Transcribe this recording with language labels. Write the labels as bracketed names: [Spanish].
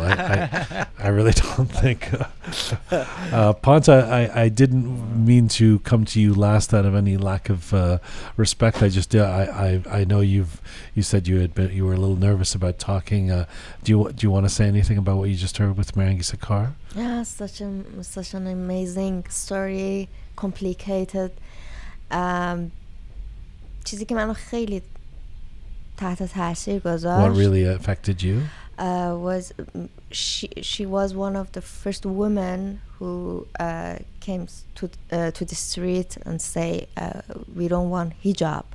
[English] I really don't think. Ponta, I didn't mean to come to you last out of any lack of respect. I just I know you said you were a little nervous about talking. Do you want to say anything about what you just heard with Mehrangiz Kar? Yeah, such an amazing story, complicated. [Persian] چیزی که منو خیلی تحت تاثیر گذاشت. [English] What really affected you? Was she was one of the first women who came to the street and say we don't want hijab.